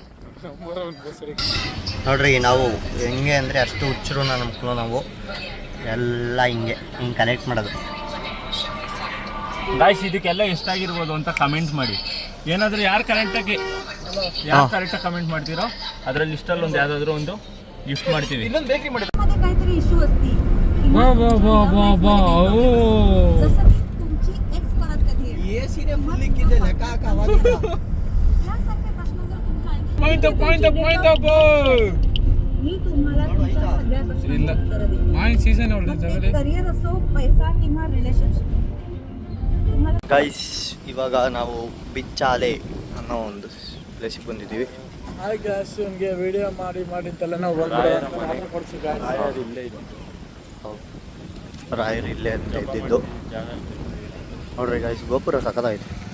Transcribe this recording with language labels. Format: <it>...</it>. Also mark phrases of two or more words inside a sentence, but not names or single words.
<kn>ನೋಡ್ರಿ ನಾವು ಹೆಂಗೆ ಅಂದರೆ ಅಷ್ಟು ಹುಚ್ಚರು ನನ್ನ ಮಕ್ಕಳು. ನಾವು ಎಲ್ಲ ಹಿಂಗೆ ಕನೆಕ್ಟ್ ಮಾಡೋದು. ಗಾಯ್ಸ್ ಇದಕ್ಕೆಲ್ಲ ಎಷ್ಟಾಗಿರ್ಬೋದು ಅಂತ ಕಮೆಂಟ್ ಮಾಡಿ. ಏನಾದರೂ ಯಾರು ಕರೆಕ್ಟಾಗಿ ಕಮೆಂಟ್ ಮಾಡ್ತೀರೋ ಅದರ ಲಿಸ್ಟಲ್ಲಿ ಒಂದು ಯಾವುದಾದ್ರೂ ಒಂದು ಗಿಫ್ಟ್ ಮಾಡ್ತೀವಿ.</kn> <mr>काहीतरी इश्यू असती जसं की तुमची एक्स परत कधी यासारखे प्रश्न जर तुमच्या मी तुम्हाला तुमच्या सगळ्या प्रश्नांची उत्तरं देईन. करिअर असो, पैसा किंवा रिलेशनशिप.</mr> <kn>ಗೈಸ್ ಇವಾಗ ನಾವು ಬಿಚ್ಚಾಲೆ ಅನ್ನೋ ಒಂದು ಪ್ಲೇಸಿಗೆ ಬಂದಿದ್ದೀವಿ. ವಿಡಿಯೋ ಮಾಡಿ ಅಂತೆಲ್ಲ ನಾವು ಇಲ್ಲೇ ಇದೆ. ರಾಯರು ಇಲ್ಲೇ ಅಂತ ಇದ್ದಿದ್ದು. ನೋಡ್ರಿ ಗೈಸ್, ಗೋಪುರ ಸಖತ್ತಾಯ್ತು.</kn>